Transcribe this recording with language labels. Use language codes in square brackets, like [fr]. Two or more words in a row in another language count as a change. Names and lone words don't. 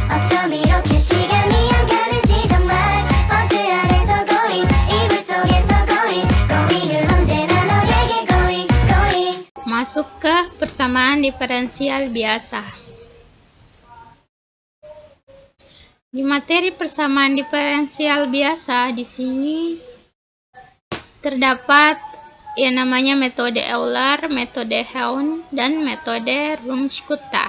[ko] 어쩜 이렇게 시간이 안 가는지 정말 버스 안에서 going 이불 속에서 [en] going going [ko] 은 언제나 너에게 [en] going going. [id] Masuk ke persamaan diferensial biasa. Di materi persamaan diferensial biasa di sini terdapat yang namanya metode Euler, metode Hein, dan metode Runge-Kutta.